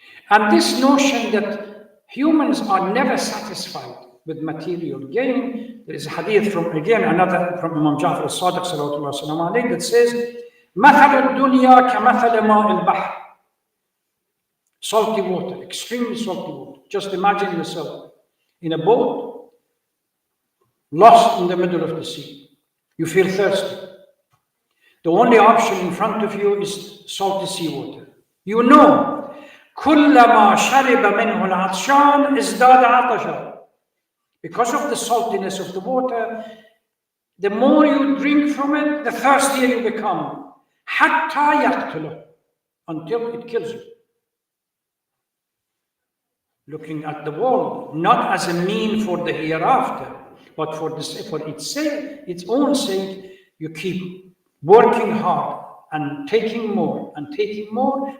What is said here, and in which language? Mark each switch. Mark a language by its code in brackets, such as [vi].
[en] And this notion that humans are never satisfied with material gain, there is a hadith from, again, another from Imam Ja'far al-Sadiq sallallahu alaihi wasallam that says, [ar] مَثَلُ الدُّنْيَا كَمَثَلِ مَاءِ الْبَحْرِ. [en] Salty water, extremely salty water. Just imagine yourself in a boat, lost in the middle of the sea. You feel thirsty. The only option in front of you is salty seawater. You know, [ar] كُلَّمَا شَرِبَ مِنْهُ الْعَطْشَانِ ازْدَادَ عَطَشًا. [en] Because of the saltiness of the water, the more you drink from it, the thirstier you become. [ar] حَتَّى يَقْتُلُهُ. [en] Until it kills you. Looking at the world, not as a mean for the hereafter, but for its sake, its own sake, you keep working hard and taking more and taking more.